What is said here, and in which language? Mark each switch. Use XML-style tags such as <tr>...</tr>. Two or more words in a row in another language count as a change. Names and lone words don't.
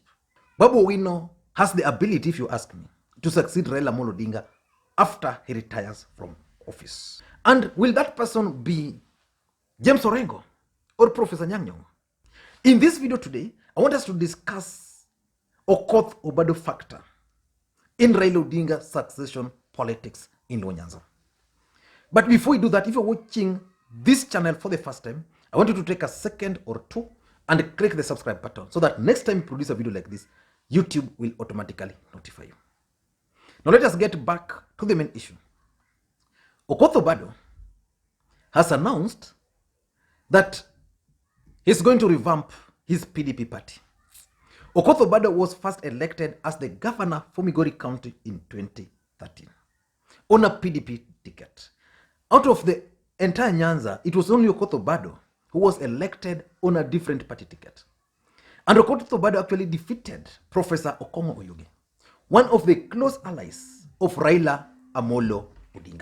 <en>Babu Owino has the ability, if you ask me, to succeed Raila Amolo Odinga after he retires from office. And will that person be James Orengo or Professor Nyang'? In this video today, I want us to discuss Okoth Obado factor in Raila Odinga succession politics in Luo Nyanza. But before we do that, if you're watching this channel for the first time, I want you to take a second or two and click the subscribe button so that next time you produce a video like this, YouTube will automatically notify you. Now let us get back to the main issue. Okoth Obado has announced that he's going to revamp his PDP party. Okoth Obado was first elected as the governor for Migori County in 2013 on a PDP ticket. Out of the entire Nyanza, it was only Okoth Obado who was elected on a different party ticket. And Okoth Obado actually defeated Professor Okomo Oyugi, one of the close allies of Raila Amolo Odinga.</en>